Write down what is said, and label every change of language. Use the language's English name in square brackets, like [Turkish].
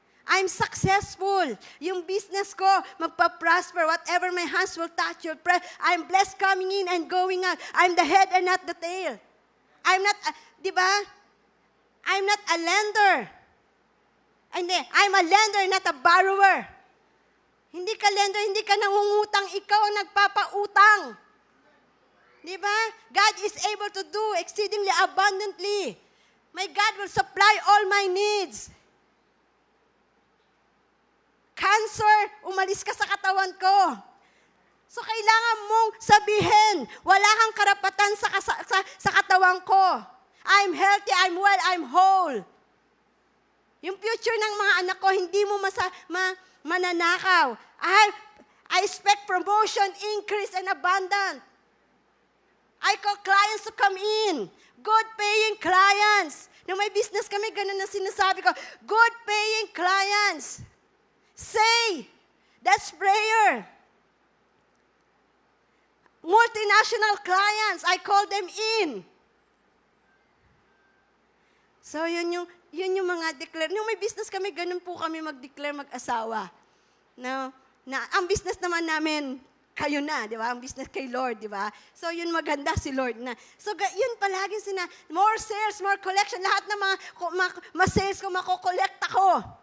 [English] I'm successful. [Filipino] Yung business ko magpa-prosper. [English] Whatever my hands will touch, you'll pray. I'm blessed coming in and going out. I'm the head and not the tail. I'm not, di ba? I'm not a lender. I'm a lender, not a borrower. [Filipino] Hindi ka lender, hindi ka nangungutang, ikaw ang nagpapautang. Di ba? [English] God is able to do exceedingly abundantly. My God will supply all my needs. [Filipino] Cancer, umalis ka sa katawan ko. So kailangan mong sabihin, wala kang karapatan sa katawan ko. [English] I'm healthy, I'm well, I'm whole. [Filipino] Yung future ng mga anak ko, hindi mo mananakaw. [English] I expect promotion, increase, and abundant. I call clients to come in. Good paying clients. [Filipino] Nung may business kami, ganun na sinasabi ko. [English] Good paying clients. Say, that's prayer. Multinational clients, I call them in. [Filipino] So, yun yung mga declare. Nung may business kami, ganun po kami mag-declare mag-asawa. Na ang business naman namin, kayo na, di ba? Ang business kay Lord, di ba? So, yun maganda si Lord na. So, yun palagi more sales, more collection. Lahat ng mga sales ko, makokollect ako.